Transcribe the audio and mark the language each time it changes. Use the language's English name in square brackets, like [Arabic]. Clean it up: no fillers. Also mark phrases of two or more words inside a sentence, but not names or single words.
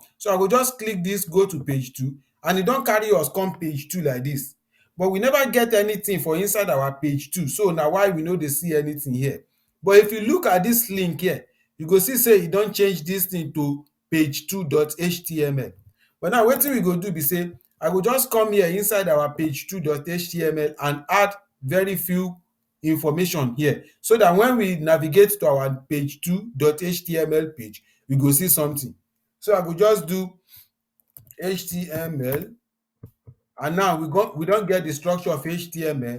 [Nigerian Pidgin] So I go just click this go to page 2 and e don carry us come page 2 like this. But we never get anything for inside our page 2. So na why we no dey see anything here. But if you look at this link here, you go see say e don change this thing to page2.html. But now wetin we go do be say I go just come here inside our page2.html and add very few information here, so that when we navigate to our page2.html page, we go see something. So I go just do html, and now we don get the structure of html.